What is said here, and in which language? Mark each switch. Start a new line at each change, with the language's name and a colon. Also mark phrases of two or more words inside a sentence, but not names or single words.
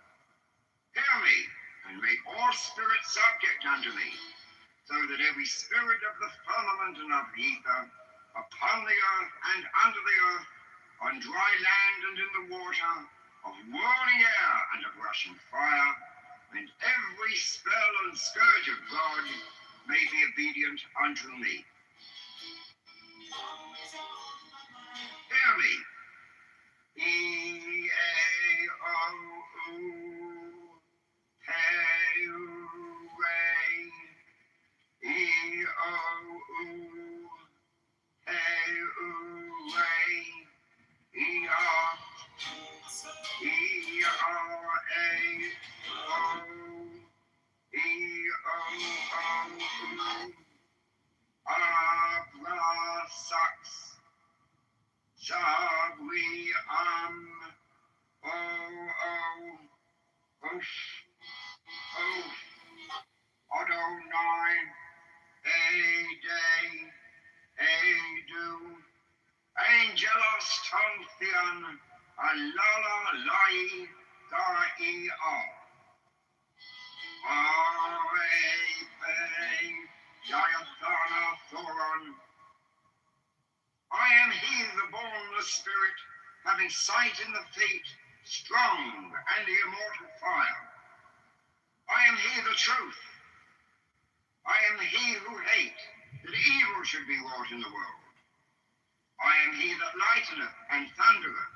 English: Hear me, and make all spirits subject unto me, so that every spirit of the firmament and of the ether, upon the earth and under the earth, on dry land and in the water, of whirling air and of rushing fire, and every spell and scourge of God may be obedient unto me. Hear me. E-A-O-U, Hey-U-Ray, E-O-U, Hey-U-Ray, E-R, E-R-A-O, E-O-O-U, Abra-Sax, Shag-We-Am, O-O, Oof, Oof, Adonai, A-Day, A-Do, Angelos Tontheon, Alala Lai, Ga-E-R, R-A-Pay, Yayathana Thoron. I am he, the bornless spirit, having sight in the feet, strong and the immortal fire. I am he, the truth. I am he who hate, that evil should be wrought in the world. I am he that lighteneth and thundereth.